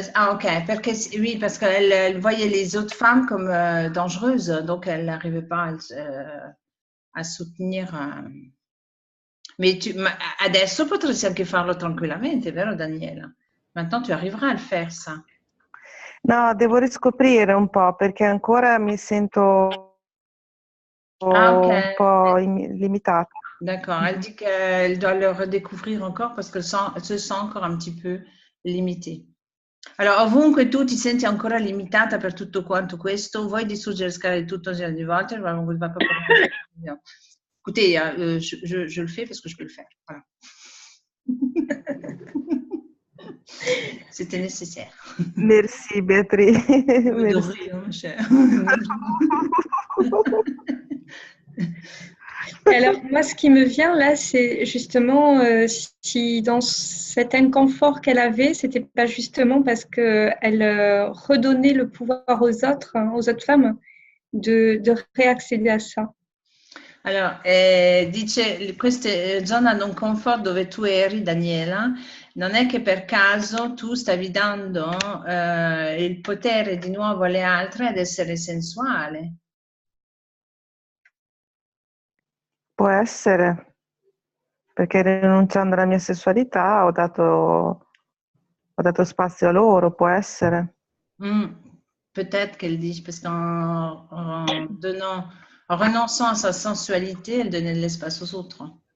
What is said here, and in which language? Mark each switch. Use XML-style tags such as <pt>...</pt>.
<fr>Ok, oui, parce qu'elle voyait les autres femmes comme dangereuses, donc elle n'arrivait pas à soutenir.</fr> <it>Ma adesso potresti anche farlo tranquillamente, vero Daniela?</it> <fr>Maintenant tu arriveras à le faire, ça.</fr> <it>No, devo riscoprire un po' perché ancora mi sento Ah, ok. un po' limitata.</it> <fr>D'accord, elle dit qu'elle doit le redécouvrir encore parce qu'elle se sent encore un petit peu limitée.</fr> <it>Allora, ovunque tu ti senti ancora limitata per tutto quanto questo, vuoi distruggere le scale tutto un di volte,</it> <fr>on ne va pas parler. Écoutez, je le fais parce que je peux le faire. Voilà. C'était nécessaire. Merci Béatrice. De Merci. rien, ma chère. Alors, moi, ce qui me vient là, c'est justement si dans cet inconfort qu'elle avait, c'était pas justement parce qu'elle redonnait le pouvoir aux autres femmes, de réaccéder à ça.</fr> <it>Allora, dice, queste zona non comfort dove tu eri, Daniela, non è che per caso tu stavi dando il potere di nuovo alle altre ad essere sensuale. Può essere, perché rinunciando alla mia sessualità ho dato spazio a loro, può essere.</it> <fr>Peut-être qu'elle dit, parce en renonçant à sa sensualité, elle donnait de l'espace aux autres.</fr>